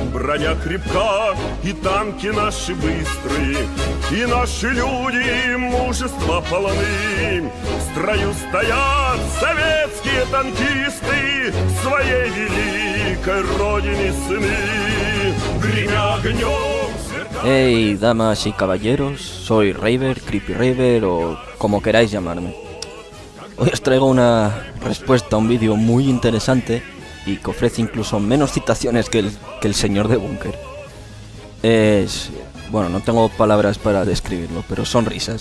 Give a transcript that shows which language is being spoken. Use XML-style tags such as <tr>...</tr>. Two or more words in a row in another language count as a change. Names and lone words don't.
<ru>броня крепка, и танки наши быстрые, и наши люди мужества полны. В строю стоят советские танкисты, своей великой родине сыны. Гремя огнем.</ru> <es>Hey, damas y caballeros, soy Raver, Creepy Raver o como queráis llamarme. Hoy os traigo una respuesta a un vídeo muy interesante y que ofrece incluso menos citaciones que el señor de Búnker. Bueno, no tengo palabras para describirlo, pero son risas.</es>